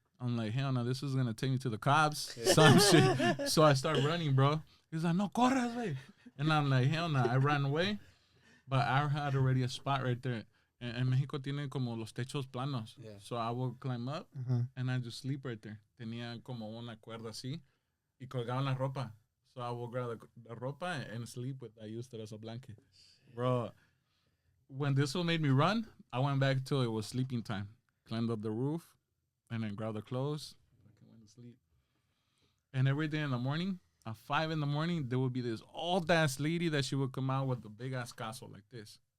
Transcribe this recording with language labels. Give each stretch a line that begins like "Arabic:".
English: I'm like, hell no, this is going to take me to the cops. Some shit. So I start running, bro. He's like,
Spanish: no corras, güey.
English: And I'm like, hell no. I ran away. But I had already a spot right there.
Spanish: And Mexico tiene como los techos planos.
English: Yeah. So I will climb up and I just sleep right there.
Spanish: Tenía como una cuerda así y colgaban la ropa.
English: So I will grab the ropa and sleep with I used it as a blanket. Bro, when this one made me run, I went back till it was sleeping time. Climbed up the roof and then grabbed the clothes. I went to sleep. And every day in the morning, at 5 a.m, there would be this old ass lady that she would come out with a big ass caso like this.